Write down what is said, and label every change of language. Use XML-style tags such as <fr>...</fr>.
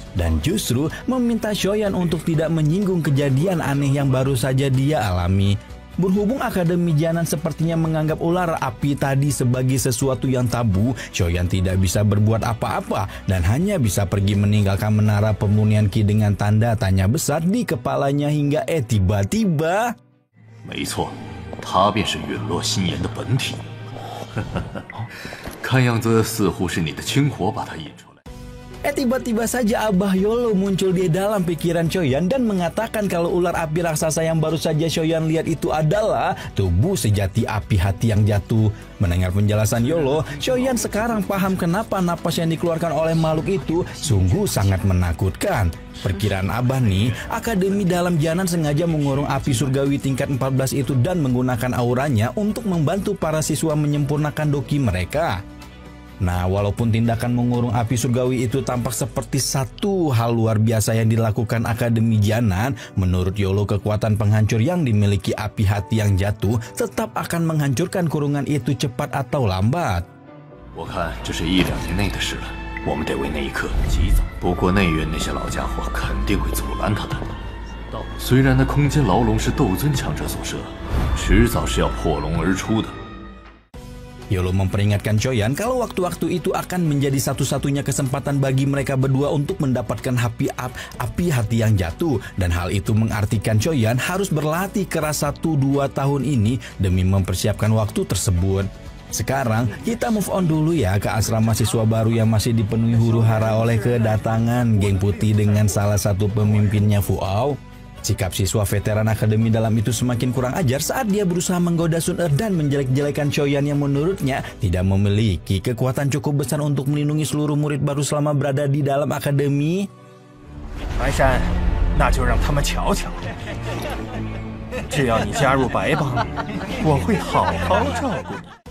<id>Dan justru meminta Xiaoyan untuk tidak menyinggung kejadian aneh yang baru saja dia alami. Berhubung Akademi Jianan sepertinya menganggap ular api tadi sebagai sesuatu yang tabu, Xiaoyan tidak bisa berbuat apa-apa dan hanya bisa pergi meninggalkan menara pemurnian Qi dengan tanda tanya besar di kepalanya hingga tiba-tiba...</id> <zh>没错，他便是陨落心炎的本体。看样子似乎是你的亲火把他引出来。</zh> <id>Tiba-tiba saja Abah Yolo muncul di dalam pikiran Xiaoyan dan mengatakan kalau ular api raksasa yang baru saja Xiaoyan lihat itu adalah tubuh sejati api hati yang jatuh. Mendengar penjelasan Yolo, Xiaoyan sekarang paham kenapa napas yang dikeluarkan oleh makhluk itu sungguh sangat menakutkan. Perkiraan Abah nih, Akademi Dalam Jianan sengaja mengurung api surgawi tingkat 14 itu dan menggunakan auranya untuk membantu para siswa menyempurnakan doki mereka. Nah, walaupun tindakan mengurung api surgawi itu tampak seperti satu hal luar biasa yang dilakukan Akademi Jianan, menurut Yolo kekuatan penghancur yang dimiliki api hati yang jatuh tetap akan menghancurkan kurungan itu cepat atau lambat.</id> <zh>我看这是1、2年内的事了，我们得为那一刻及早。不过内院那些老家伙肯定会阻拦他的。虽然那空间牢笼是斗尊强者所设，迟早是要破笼而出的。</zh> <id>Yolo memperingatkan Xiaoyan kalau waktu-waktu itu akan menjadi satu-satunya kesempatan bagi mereka berdua untuk mendapatkan api hati yang jatuh. Dan hal itu mengartikan Xiaoyan harus berlatih keras 1-2 tahun ini demi mempersiapkan waktu tersebut. Sekarang kita</id> <en>move on</en> <id>dulu ya ke asrama siswa baru yang masih dipenuhi huru-hara oleh kedatangan geng putih dengan salah satu pemimpinnya Fu Ao. Sikap siswa veteran Akademi Dalam itu semakin kurang ajar saat dia berusaha menggoda Sun Er dan menjelek-jelekan Xiaoyan yang menurutnya tidak memiliki kekuatan cukup besar untuk melindungi seluruh murid baru selama berada di dalam akademi.</id> <zh>白山，那就让他们瞧瞧。只要你加入白帮，我会好好照顾你。</zh>